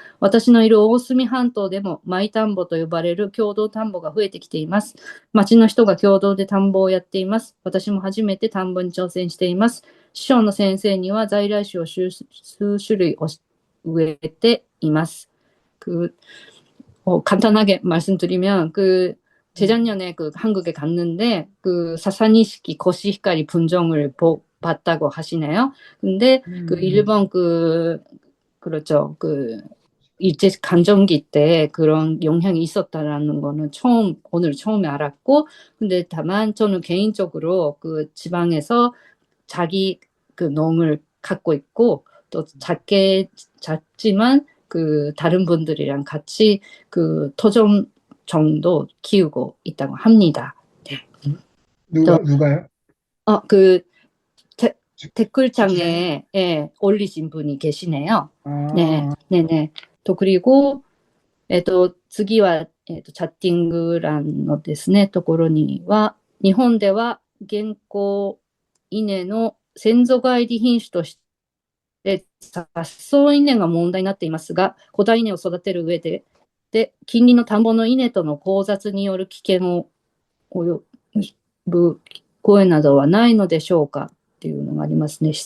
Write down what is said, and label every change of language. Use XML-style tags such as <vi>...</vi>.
<ja>私のいる大隅半島でも、マイ田んぼと呼ばれる共同田んぼが増えてきています。町の人が共同で田んぼをやっています。私も初めて田んぼに挑戦しています。師匠の先生には在来種を数種類植えています。</ja> <ko>간단하게 말씀드리면 재작년에 한국에 갔는데 사사니시키 코시히카리 분종을 봤다고 하시네요. 근데 일본 그렇죠. 일제 강점기 때 그런 영향이 있었다라는 거는 오늘 처음에 알았고, 근데 다만 저는 개인적으로 그 지방에서 자기 그 농을 갖고 있고, 또 작지만 그 다른 분들이랑 같이 그 토종종도 키우고 있다고 합니다. 네. 또, 누가요? 그 주- 주치사님? 댓글창에 올리신 분이 계시네요. 네, 아, 네네. 또 그리고</ko> <ja>次は、チャッティング欄のですね、ところには、日本では現行稲の先祖返り品種として雑草稲が問題になっていますが、古代稲を育てる上で、近隣の田んぼの稲との交雑による危険を及ぶ声などはないのでしょうかっていうのがありますね。</ja>